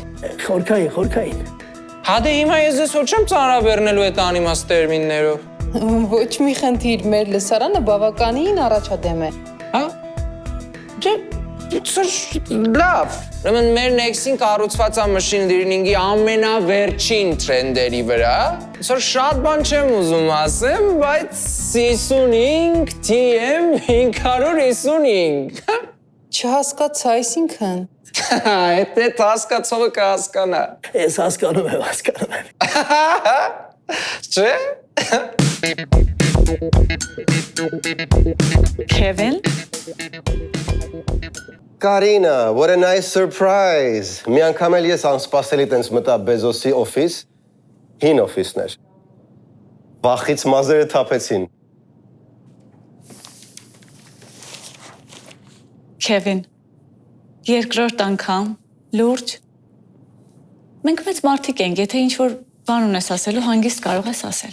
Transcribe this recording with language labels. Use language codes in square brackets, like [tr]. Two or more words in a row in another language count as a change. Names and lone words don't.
[hy] Խորքային։ Հա դե հիմա ես ձեզ ոչ եմ ծանրաբեռնելու այդ անիմաստ տերմիններով։ Ոչ մի խնդիր, մեր լսարանը բավականին առաջադեմ է։ Հա։ Լավ։ Ուրեմն մեր Nexi-ն կառուցված է [en] machine learning- [hy] ի ամենավերջին թրենդերի վրա։ Այսօր շատ բան չեմ ուզում ասեմ, բայց 55 TM 555։ Չհասկացա, այսինքն։ Այդ հասկացողը կհասկանա։ Ես հասկանում եմ։ Չէ։ Kevin, Կարինա, [en] what a nice surprise։ [hy] Մի անգամ էլ ես անսպասելի տենց մտա Բեզոսի օֆիս, հին օֆիսն էր։ Վախից մազերը թափեցին։ Kevin, երկրորդ անգամ, լուրջ։ Մենք մեծ մարդիկ ենք, եթե ինչ-որ բան ունես ասելու, հանգիստ կարող ես ասել։